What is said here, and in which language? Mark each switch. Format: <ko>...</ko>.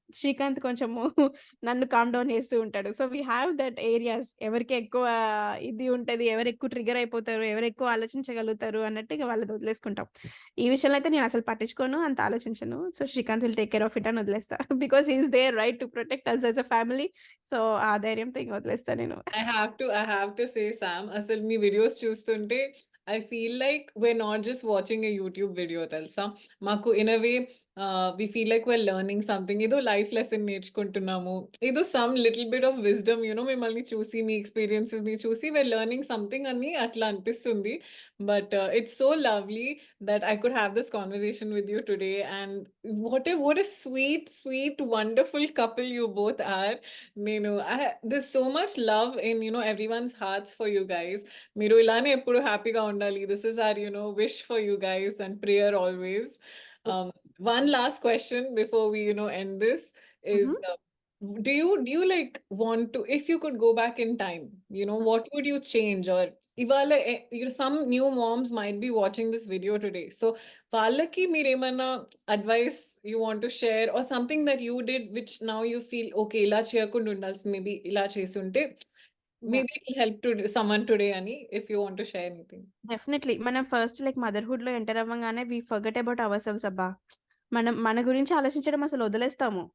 <te>శ్రీకాంత్ కొంచెము నన్ను calm down చేస్తూ ఉంటాడు.</te> <en>So, we have that areas.</en> <te>ఎవరికి ఎక్కువ ఇది ఉంటది, ఎవరెక్కువ ట్రిగ్గర్ అయిపోతారు, ఎవరెక్కువ ఆలోచించగలుగుతారు అన్నట్టు ఇగ వాళ్ళని వదిలేసుకుంటాం. ఈ విషయంలో అయితే నేనసలు పట్టించుకోను, అంత ఆలోచించను. So, Srikanth</te> <en>will take care of it</en> <te>అని వదిలేస్తా.</te> <en>Because he is there right to protect us as a family.</en> <te>So, ఆ ధైర్యంతో ఇంక వదిలేస్తా నేను.</te> <en>I have to say Sam</en> <te>అసలు మీ వీడియోస్ చూస్తుంటే</te> <en>I feel like we're not just watching a YouTube video</en> <te>తెలుసా? మాకు</te> <en>In a way we feel like we're learning something.</en> <te>ఏదో లైఫ్ లెసన్ నేర్చుకుంటున్నాము. ఏదో</te> <en>some little bit of wisdom</en> <te>మిమ్మల్ని చూసి మీ ఎక్స్‌పీరియన్సెస్‌ని చూసి</te> <en>we're learning something</en> <te>అని అట్లా అనిపిస్తుంది.</te> <en>But it's so lovely that I could have this conversation with you today and what a sweet, sweet, wonderful couple you both are. There's so much love in everyone's hearts for you guys.</en> <te>మీరు ఇలానే ఎప్పుడు హ్యాపీగా ఉండాలి.</te> <en>This is our wish for you guys and prayer always. Um, one last question before we end this is హుహు. do you like want to, if you could go back in time, what would you change? Or</en> <te>ఇవాళ</te> <en>some new moms might be watching this video today, so</en> <te>వాళ్ళకి మీరేమన్నా</te> <en>advice you want to share or something that you did which now you feel okay</en> <te>ఇలా చేయకుండా ఉండాల్సింది,</te> <en>maybe</en> <te>ఇలా చేసుంటే yeah!</te> <en>maybe it will help to someone today</en> <te>అని,</te> <en>if you want to share anything. Definitely.</en> <te>మనం first like మదర్‌హుడ్‌లో enter అవ్వంగానే</te> <en>we forget about ourselves</en> <te>అబ్బా! మనం మన గురించి ఆలోచించడం అసలు వదిలేస్తాము.</te>